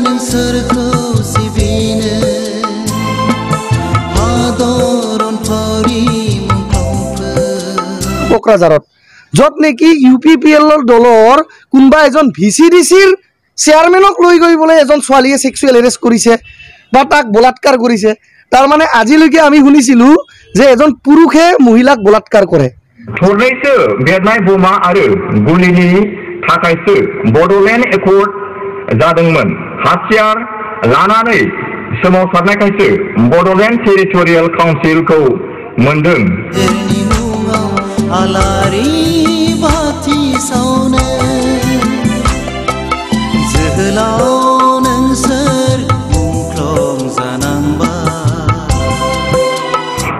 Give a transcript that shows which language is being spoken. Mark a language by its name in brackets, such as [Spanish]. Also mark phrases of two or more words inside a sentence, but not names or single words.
[Bodo] नोंसोरखौ सिबिनो हादरन फावरि मुंख्लंफोर [Assamese] क'क्राझारत য'ত নেকি UPPL দলৰ কোনোবা এজন VCDCৰ চেয়াৰমেনক লৈ গৈ বোলে এজন ছোৱালীয়ে [English] sexual harass [Assamese] কৰিছে বা তাক বলাৎকাৰ কৰিছে তাৰ মানে আজিলৈকে আমি শুনিছিলো যে এজন পুৰুষে মহিলাক বলাৎকাৰ কৰে [Bodo] थरनैसो बेरनाय बोमा आरो गुलिनि थाखायसो बड'लेण्ड एकर्ड जादोंमोन हाथियार लानानै सोमावसारनायखायसो बड'लेण्ड टेरिटरियेल काउन्सिलखौ मोनदों आलारि बाथि सावनो जोहोलाव नोंसोर मुंख्लं जानांबाय